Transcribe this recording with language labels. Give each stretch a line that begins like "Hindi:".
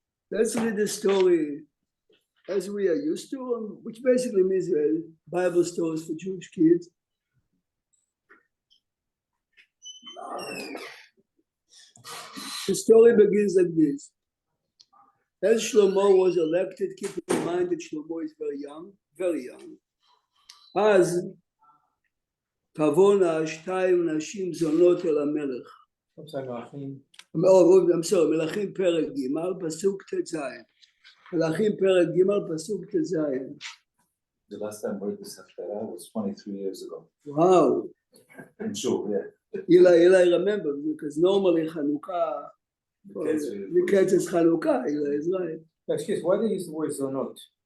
English: Let's read the story as we are used to, which basically means Bible stories for Jewish kids. The story begins like this. As Shlomo was elected, keep in mind that Shlomo is very young.
Hebrew: אז תבואנה 2 נשים זונות אל המלך.
English: I'm sorry,
Hebrew: מלכים פרק ג' פסוק ט"ז. מלכים פרק ג' פסוק ט"ז.
English: The last time I read this Haftara was 23 years ago. Wow. I'm sure, yeah. Eli remember, because normally Chanukah, Miketz is Chanukah, Eli is right. Excuse, why do they use the word zonot?